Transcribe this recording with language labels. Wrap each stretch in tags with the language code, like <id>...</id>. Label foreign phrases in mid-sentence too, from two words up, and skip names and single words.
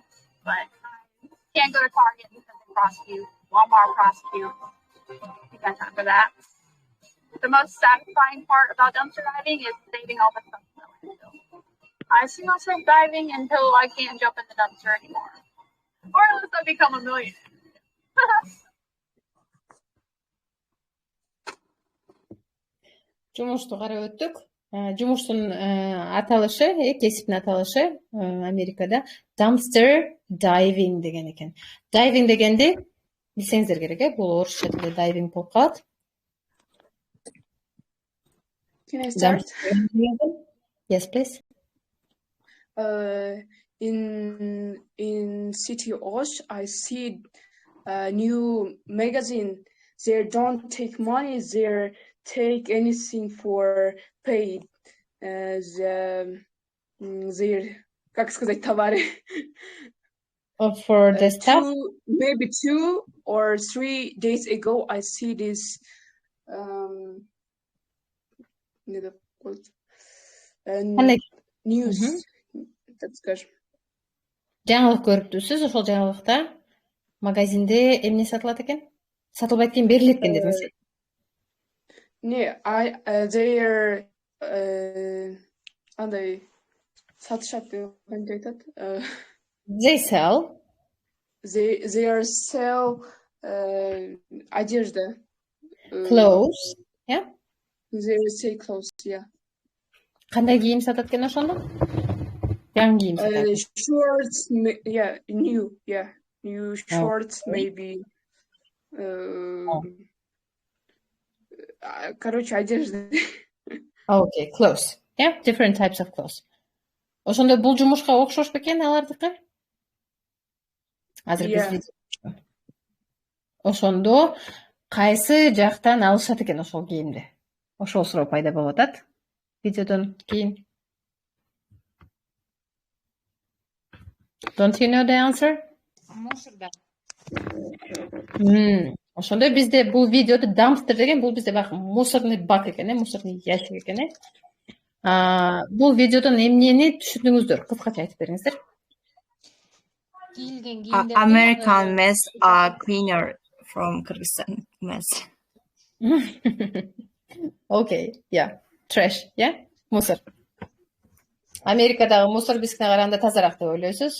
<en>But can't go to Target because they prosecute. Walmart prosecute. You got time for that. The most satisfying part about dumpster diving is saving all the stuff in the landfill. I see myself diving until I can't jump in the dumpster anymore. Or unless I become a millionaire.</en> <ky>Жумушту карап өттүк. Жумуштун аталышы, кесиптин аталышы Америкада</ky> <en>dumpster diving</en> <ky>деген экен. Diving дегенди билсеңиздер керек, бул орусча тилде diving болуп калат.</ky> <en>Can I start? Yes, please. In City Osh, I see a new magazine. They don't take money. They take anything for paid.</en> <ru>Как сказать, товары.</ru> <en>For the stuff? Maybe 2 or 3 days ago, I see this news.</en> <ru>Так скажем.</ru> <ky>Жаңылык көрүптүсүз, ошол жаңылыкта магазинде эмне сатылат экен? Сатылбайт экен, берилет экен дедиңиз. Не, they're андай сатышат деп кантип айтат?</ky> <en>They sell. They are sell одежда. Clothes, yeah? They say clothes, yeah.</en> <ky>Кандай кийим сатат экен ошондо? Жаңы кийим сатат.</ky> <en>Shorts, yeah, new shorts, maybe.</en> <ru>Короче, одежда.</ru> <en>Okay, clothes. Yeah, different types of clothes.</en> <ky>Ошондо бул жумушка окшош бекен алардыкы? Азыр биз ошондо кайсы жактан алышат экен ошол кийимди? Ошол суроо пайда болуп атат видеодон кийин.</ky> <en>Don't you know the answer?</en> <ky>Мусордан. Ошондо бизде бул видеоду dumpster деген, бул бизде бак</ky> <ru>мусорный бак</ru> <ky>экен,</ky> <ru>мусорный ящик</ru> <ky>экен. Бул видеодон эмнени түшүндүңүздөр? Кыскача айтып бериңиздер.</ky> <en>American mess are cleaner from Kyrgyzstan mess. Okay, yeah. Trash, yeah?</en> <ky>Мусор. Америкадагы мусор бизге караганда тазараак деп ойлойсуз?</ky>